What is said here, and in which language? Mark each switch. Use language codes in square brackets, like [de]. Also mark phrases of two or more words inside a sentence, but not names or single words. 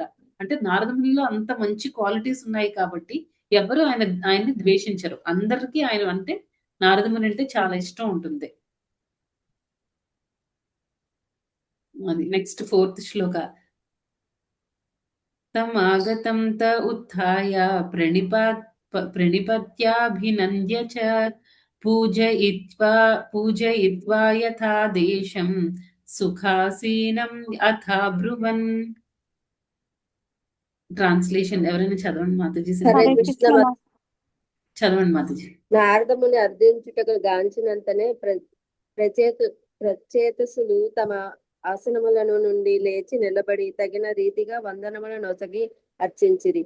[te] అంటే నారదమునిలో అంత మంచి క్వాలిటీస్ ఉన్నాయి కాబట్టి ఎవరు ఆయన్ని ద్వేషించరు. అందరికీ ఆయన అంటే నారదముని అంటే చాలా ఇష్టం ఉంటుంది. అది నెక్స్ట్ 4th శ్లోక. [sa] तमागतं त उत्थाय प्रणिपत्याभिनन्द्य च पूजयित्वा यथा देशं సుఖాసీనం అథాబ్రువన్. [te] ట్రాన్స్లేషన్ ఎవరైనా చదవండి మాతాజీ. [sa] హరే కృష్ణ [te] చదవండి మాతాజీ. నారదముని అర్థించుటకు గాంచినంతనే ప్రచేతసులు తమ ఆసనములను నుండి లేచి నిలబడి తగిన రీతిగా వందనములను నొసగి అర్చించిరి.